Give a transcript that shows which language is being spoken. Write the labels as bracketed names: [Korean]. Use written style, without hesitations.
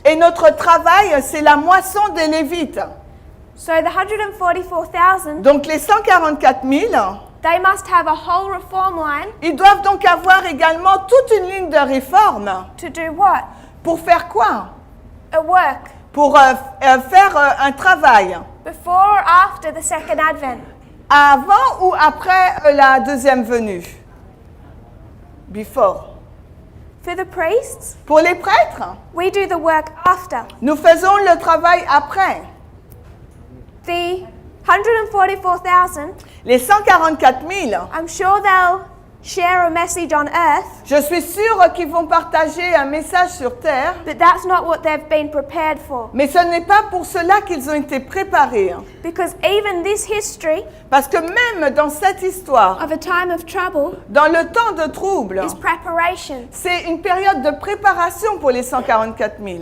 [French] Et notre travail, c'est la moisson des Lévites. [English] So the 144,000, [French] Donc les 144 000, [English] they must have a whole reform line [French] ils doivent donc avoir également toute une ligne de réforme. [English] to do what? [French] Pour faire quoi? [English] A work. [French] Pour faire un travail. [English] Before or after the second advent? [French] Avant ou après la deuxième venue? [English] Before. For the priests, [French] Pour les prêtres, [English] we do the work after. [French] nous faisons le travail après. [English] The 144,000, [French] Les 144 000, [English] I'm sure they'll share a message on earth, [French] je suis sûre qu'ils vont partager un message sur Terre, [English] but that's not what they've been prepared for. [French] mais ce n'est pas pour cela qu'ils ont été préparés. [English] Because even this history [French] Parce que même dans cette histoire, [English] of a time of trouble [French] dans le temps de trouble, [English] is preparation [French] c'est une période de préparation pour les 144 000